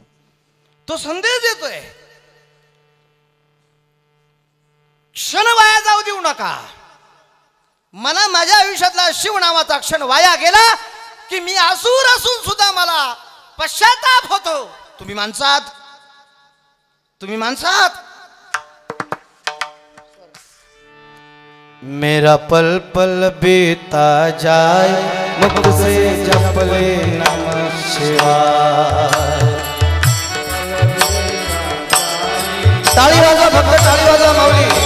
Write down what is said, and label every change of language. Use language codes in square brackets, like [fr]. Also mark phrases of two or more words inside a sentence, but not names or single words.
[mr] तो संदेश देतोय, क्षण वाया जाऊ देऊ नका. मला माझ्या आयुष्यातला शिव नावाचा क्षण वाया गेला की मी असुर असून सुद्धा मला पश्चाताप होतो. तुम्ही माणसात, तुम्ही माणसात. [hi] मेरा पल पल बीता जाए मुख से जपले नमः शिवाय. [mr] ताली वाजा, फक्त ताली वाजा माऊली.